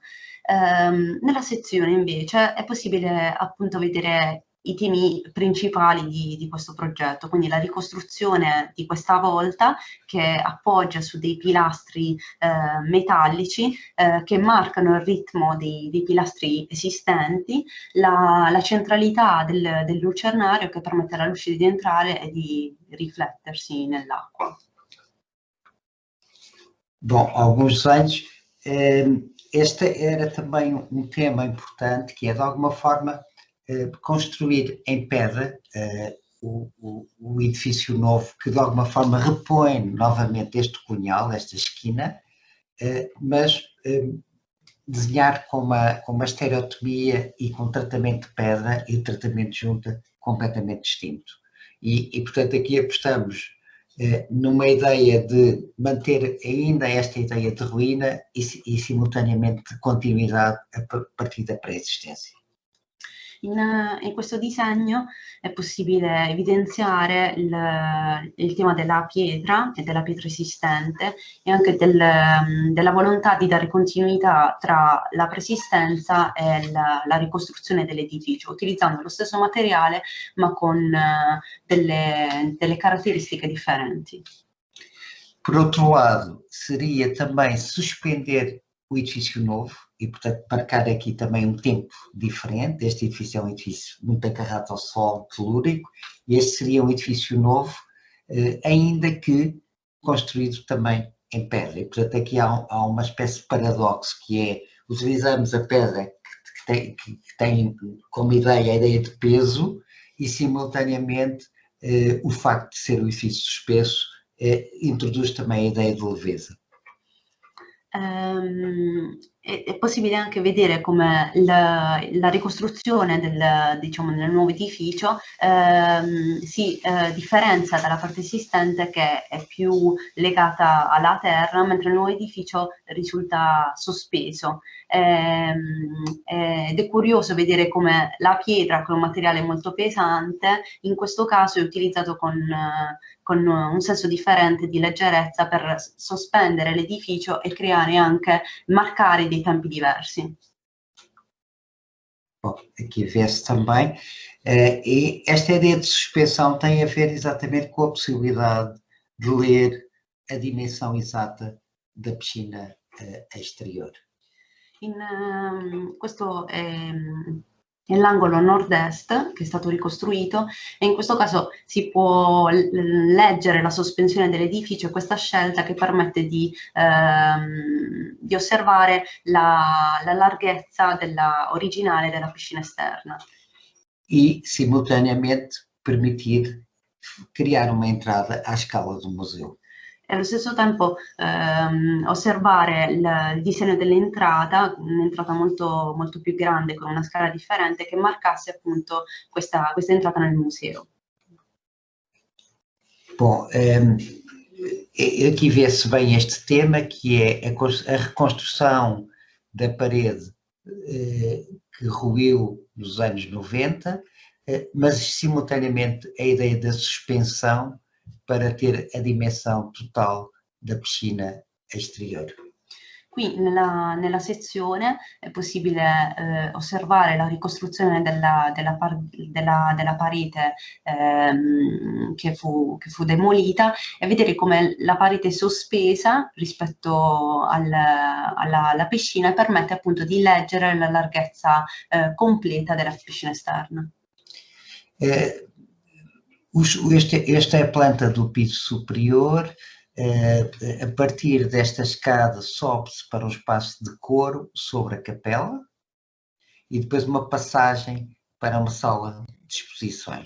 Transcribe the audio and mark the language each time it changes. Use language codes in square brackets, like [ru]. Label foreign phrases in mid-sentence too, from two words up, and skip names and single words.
[it] Nella sezione invece è possibile appunto vedere i temi principali di questo progetto, quindi la ricostruzione di questa volta che appoggia su dei pilastri metallici che marcano il ritmo dei pilastri esistenti, la centralità del lucernario che permette alla luce di entrare e di riflettersi nell'acqua. [pt] Bom, há alguns anos, este era também tema importante, que é de alguma forma construir em pedra o edifício novo, que de alguma forma repõe novamente este cunhal, esta esquina, mas desenhar com uma estereotomia e com tratamento de pedra e tratamento de junta completamente distinto. E portanto aqui apostamos numa ideia de manter ainda esta ideia de ruína e simultaneamente de continuidade a partir da pré-esistência. [it] In questo disegno è possibile evidenziare il tema della pietra e della pietra esistente, e anche della volontà di dare continuità tra la preesistenza e la ricostruzione dell'edificio, utilizzando lo stesso materiale ma con delle caratteristiche differenti. [pt] Por outro lado, seria também suspender o edifício novo e, portanto, marcar aqui também tempo diferente. Este edifício é um edifício muito agarrado ao sol, telúrico, e este seria um edifício novo, ainda que construído também em pedra. E, portanto, aqui há uma espécie de paradoxo, que é, utilizamos a pedra que tem como ideia a ideia de peso e, simultaneamente, o facto de ser um edifício suspenso introduz também a ideia de leveza. [it] È possibile anche vedere come la ricostruzione del nuovo edificio si differenzia dalla parte esistente, che è più legata alla terra, mentre il nuovo edificio risulta sospeso. Ed è curioso vedere come la pietra, con un materiale molto pesante, in questo caso è utilizzato con un senso differente di leggerezza per sospendere l'edificio e creare anche, marcare dei tempi diversi. [pt] Bom, aqui vê-se também, e esta ideia de suspensão tem a ver exatamente com a possibilidade de ler a dimensão exata da piscina exterior. [it] Questo è l'angolo nord-est che è stato ricostruito, e in questo caso si può leggere la sospensione dell'edificio e questa scelta che permette di osservare la larghezza originale della piscina esterna. [pt] E, simultaneamente, permitir criare uma entrada à escala do museu. [it] E allo stesso tempo osservare il disegno dell'entrata, un'entrata molto, molto più grande con una scala differente, che marcasse appunto questa entrata nel museo. [pt] Bom, aqui vê-se bem este tema, que é a reconstrução da parede que ruiu nos anos 90, mas simultaneamente a ideia da suspensão para ter a dimensão total da piscina exterior. [it] Qui nella sezione è possibile osservare la ricostruzione della parete che fu demolita e vedere come la parete sospesa rispetto alla piscina permette appunto di leggere la larghezza completa della piscina esterna. [pt] Esta é a planta do piso superior. A partir desta escada sobe-se para um espaço de coro sobre a capela e depois uma passagem para uma sala de exposições.